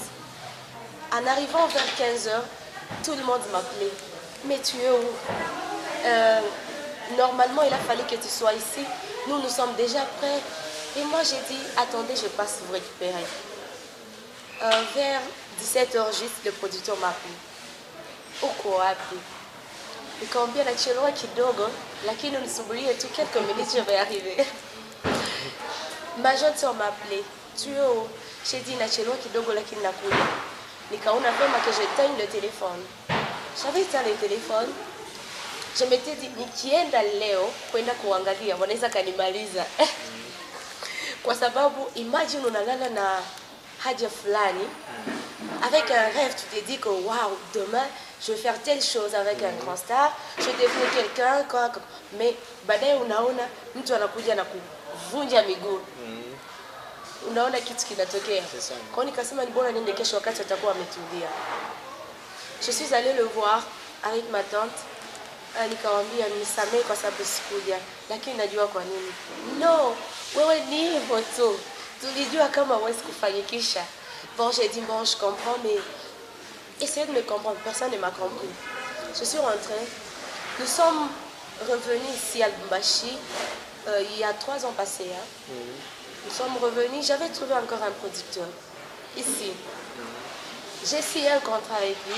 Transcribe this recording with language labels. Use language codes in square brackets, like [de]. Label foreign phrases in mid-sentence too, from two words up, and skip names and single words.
[fr] En arrivant vers 15h, tout le monde m'appelait. Mais tu es où? Normalement, il a fallu que tu sois ici. Nous sommes déjà prêts. Et moi, j'ai dit, attendez, je passe vous récupérer. Vers 17h juste, le producteur m'a appelé. [sw] Uko wapi? Nikamwambia nachelewa kidogo, lakini unisubirie tu [fr] quelques minutes, je vais arriver. Ma jeune soeur m'a appelé. Tu es où? J'ai dit [sw] nachelewa kidogo, lakini nakuja. Nikaona vyema [fr] que j'éteigne le téléphone. J'avais éteint le téléphone. Je m'étais dit, [sw] nikienda leo kwenda kuangalia, wanaweza kanimaliza. Kwa sababu, imagine unalala na haja fulani, [fr] avec un rêve, tu te dis que waouh, demain, je vais faire telle chose avec un grand star, je vais devenir quelqu'un. [sw] Mais baadaye unaona mtu anakuja na kuvunja miguu. Unaona kitu kinatokea. Kwa hiyo nikasema ni bora niende kesho wakati atakuwa ametulia. [fr] Je suis allée le voir avec ma tante. [sw] Nikamwambia nisamehe kwa sababu sikuja, lakini najua kwa nini. No, wewe ni hivyo tu. Tulijua kama huwezi kufanyikisha. [fr] Bon, j'ai dit bon, je comprends, mais essayez de me comprendre. Personne ne m'a compris. Je suis rentrée. Nous sommes revenus ici à Lubumbashi il y a 3 ans passés. Hein. Nous sommes revenus. J'avais trouvé encore un producteur ici. J'ai signé un contrat avec lui.